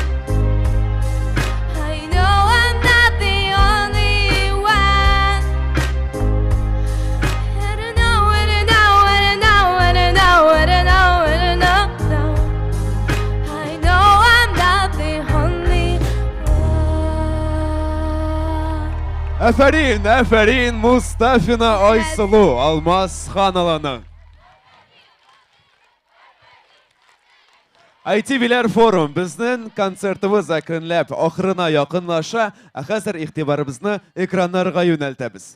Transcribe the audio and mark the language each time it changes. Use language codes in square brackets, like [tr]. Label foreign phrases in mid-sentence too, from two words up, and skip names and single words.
[en] I know I'm not the only one. I don't know, I don't know, I don't know, I don't know, I don't know, I don't know, no. I know I'm not the only one. [tt] Афарин Мустафина Айсылу Алмаз ханаланы. ITV'ler форум безнең концертыбыз әкренләп ахырына якынлаша, ә хәзер игътибарыбызны экраннарга юнәлтәбез.